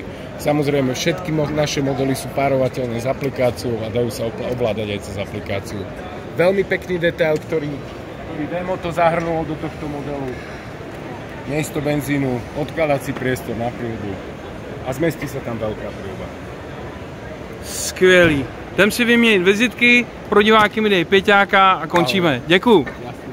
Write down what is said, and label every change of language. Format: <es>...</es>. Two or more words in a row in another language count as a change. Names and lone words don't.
<sk>Samozrejme, všetky naše modely sú párovateľné s aplikáciou a dajú sa ovládať aj cez aplikáciu. Veľmi pekný detail, ktorý V-Moto zahrnul do tohto modelu. Miesto benzínu, odkladací priestor na prírodu a zmestí sa tam veľká príroda.</sk> <cs>Skvělý. Jdem si vyměnit vizitky, pro diváky mi dej pěťáka a končíme. Děkuju.</cs>